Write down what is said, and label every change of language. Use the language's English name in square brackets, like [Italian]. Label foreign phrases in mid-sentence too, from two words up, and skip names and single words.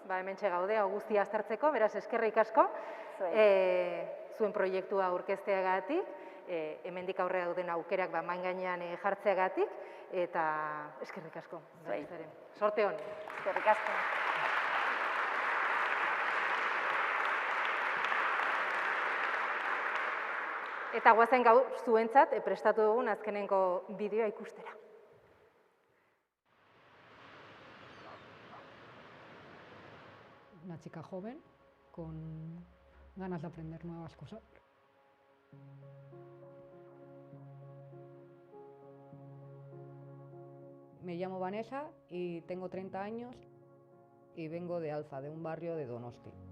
[Basque] Hementxe gaude, guztia aztertzeko, beraz eskerrik asko, zuen proiektua aurkezteagatik, hemendik aurrera duten aukerak main gainean jartzeagatik, eta eskerrik asko. Sorte hon. Eskerrik asko. Eta guazen gaur zuentzat prestatu dugun azkenengo bideoa ikustera. [Spanish] Una chica joven con ganas de aprender nuevas cosas. Me llamo Vanessa y tengo 30 años y vengo de Alza, de un barrio de Donosti.